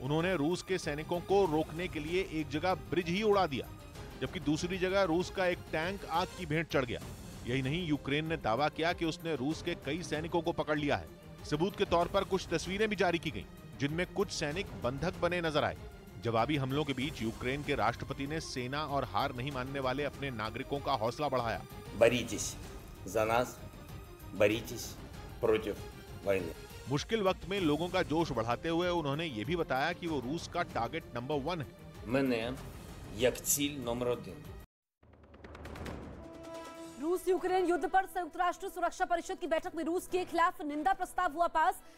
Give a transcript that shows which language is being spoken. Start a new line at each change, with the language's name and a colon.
Hindi: उन्होंने रूस के सैनिकों को रोकने के लिए एक जगह ब्रिज ही उड़ा दिया, जबकि दूसरी जगह रूस का एक टैंक आग की भेंट चढ़ गया। यही नहीं, यूक्रेन ने दावा किया कि उसने रूस के कई सैनिकों को पकड़ लिया है। सबूत के तौर पर कुछ तस्वीरें भी जारी की गईं, जिनमें कुछ सैनिक बंधक बने नजर आए। जवाबी हमलों के बीच यूक्रेन के राष्ट्रपति ने सेना और हार नहीं मानने वाले अपने नागरिकों का हौसला बढ़ाया।
Russian: Боритесь за нас, боритесь против войны.
Hindi: मुश्किल वक्त में लोगों का जोश बढ़ाते हुए उन्होंने ये भी बताया कि वो रूस का टारगेट नंबर 1 है।
Ukrainian: Мене як ціль номер 1.
Hindi: रूस यूक्रेन युद्ध पर संयुक्त राष्ट्र सुरक्षा परिषद की बैठक में रूस के खिलाफ निंदा प्रस्ताव हुआ पास।